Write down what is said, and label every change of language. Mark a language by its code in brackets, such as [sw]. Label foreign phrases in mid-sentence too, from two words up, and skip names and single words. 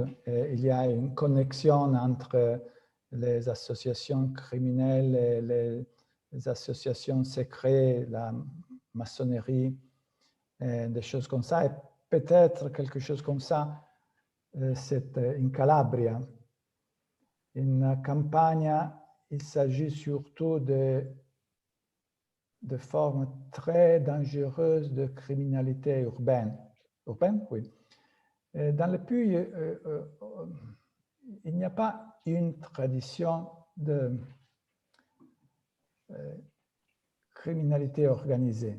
[fr] Et il y a une connexion entre les associations criminelles et les associations secrètes, la maçonnerie, des choses comme ça. Et peut-être quelque chose comme ça, c'est in Calabria. In Campania, il s'agit surtout de formes très dangereuses de criminalité urbaine. Urbaine, oui. Dans le Puy, il n'y a pas une tradition de criminalité organisée.